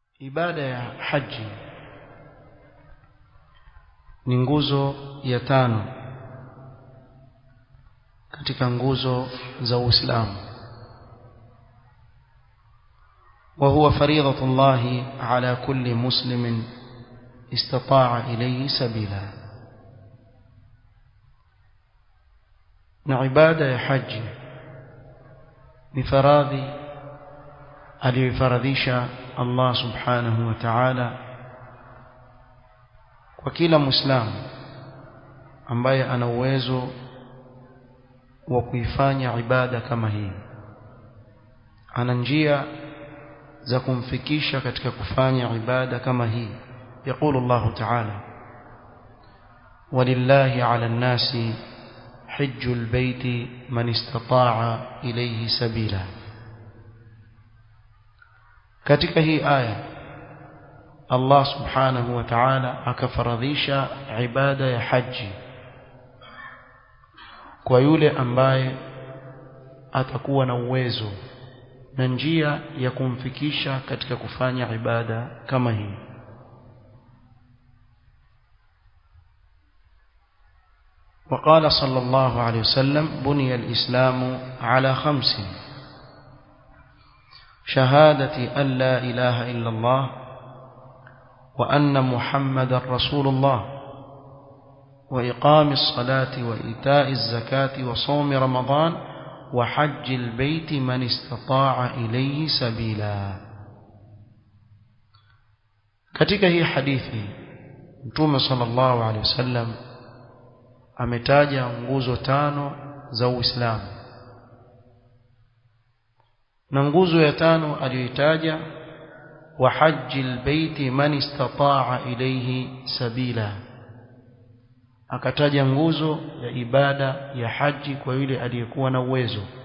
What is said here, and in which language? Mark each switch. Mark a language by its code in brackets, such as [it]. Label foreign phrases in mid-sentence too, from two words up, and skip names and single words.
[sw] ibada ya haji ni nguzo ya 5 katika nguzo za Uislamu. [ar] وهو فريضة الله على كل مسلم استطاع إليه سبيلا. [sw] ibada ya haji ni faradhi aliyofaradhisha Allah [ar] سبحانه وتعالى [sw] kwa kila muislamu ambaye ana uwezo wa kuifanya ibada kama hii, ana njia za kumfikisha katika kufanya ibada kama hii. [ar] يقول الله تعالى: ولله على الناس حج البيت من استطاع إليه سبيلا. [sw] katika hii aya Allah [ar] سبحانه وتعالى [sw] akafaradhisha ibada ya haji kwa yule ambaye atakuwa na uwezo na njia ya kumfikisha katika kufanya ibada kama hii. [ar] وقال صلى الله عليه وسلم: بني الإسلام على 5: شهادة أن لا إله إلا الله وأن محمد رسول الله وإقام الصلاة وإيتاء الزكاة وصوم رمضان وحج البيت من استطاع إليه سبيلا. [sw] katika hii hadithi Mtume [ar] صلى الله عليه وسلم [sw] ametaja nguzo 5 za Uislamu, na nguzo ya 5 aliyoitaja [ar] وحج البيت من استطاع إليه سبيلا, [sw] akataja nguzo ya ibada ya haji kwa yule aliyekuwa na uwezo.